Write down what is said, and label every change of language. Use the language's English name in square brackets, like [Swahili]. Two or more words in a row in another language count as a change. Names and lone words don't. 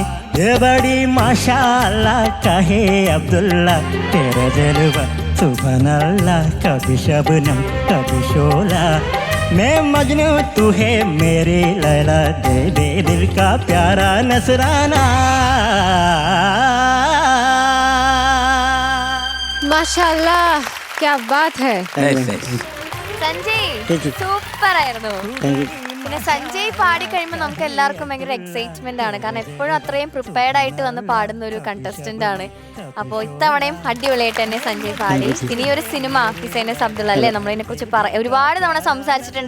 [Hindi] ये बड़ी माशाअल्लाह कहे अब्दुल्ला, तेरा जलवा [Arabic] سبحان الله, [Hindi] कभी शबनम कभी शोला। मैं मजनू तू है मेरी लैला, दे दे दिल का प्यारा नजराना। മാഷാഅല്ലാഹ്, क्या बात है [Malayalam] സഞ്ജയ് സൂപ്പർ ആയിരുന്നു. പിന്നെ സഞ്ജയ് പാടി കഴിയുമ്പോൾ നമുക്ക് എല്ലാവർക്കും ഭയങ്കര എക്സൈറ്റ്മെന്റ് ആണ്. കാരണം എപ്പോഴും അത്രയും പ്രിപ്പയർഡ് ആയിട്ട് വന്ന് പാടുന്ന ഒരു കണ്ടസ്റ്റന്റ് ആണ്. അപ്പോൾ ഇത്തവണയും അടിപൊളിയായിട്ട് തന്നെ സഞ്ജയ് പാടി. ഇനി ഒരു സിനിമ ഹിസൈനസ് അബ്ദുള്ള അല്ലേ, നമ്മളതിനെ കുറിച്ച് ഒരുപാട് തവണ സംസാരിച്ചിട്ടുണ്ട്.